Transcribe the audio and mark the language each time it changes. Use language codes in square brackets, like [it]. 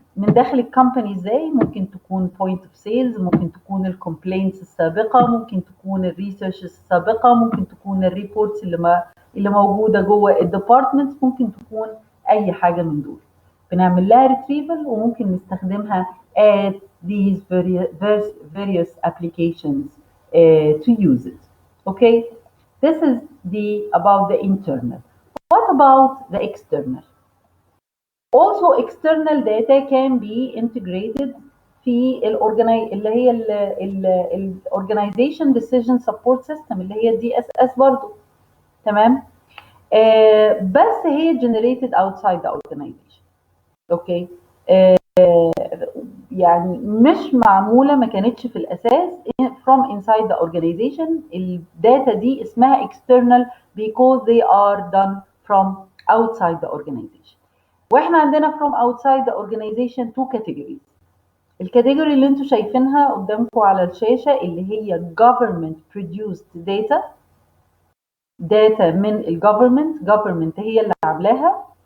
[ar] من داخل الكومباني ازاي؟ ممكن تكون بوينت اوف سيلز، ممكن تكون الكومبلينتس السابقه، ممكن تكون الريسيرش السابقه، ممكن تكون الريبورتس اللي موجوده جوه الديبارتمنت، ممكن تكون اي حاجه من دول بنعمل لها ريتريفل وممكن نستخدمها [en] at these various applications to use it. Okay. This is about the internal. What about the external? Also external data can be integrated [ar] في اللي هي ال [en] organization decision support system [ar] اللي هي دي اس اس برضو. تمام. بس هي [en] generated outside the organization. Okay. [ar] يعني مش معمولة، ما كانتش في الأساس [en] from inside the organization. [ar] الداتا دي اسمها [en] external because they are done from outside the organization. [ar] واحنا عندنا [en] from outside the organization two categories. [ar] الكاتيجوري اللي انتوا شايفينها قدامكم على الشاشة اللي هي [en] government produced data [ar] من الجوفرمنت، [en] government [ar] هي اللي عاملاها،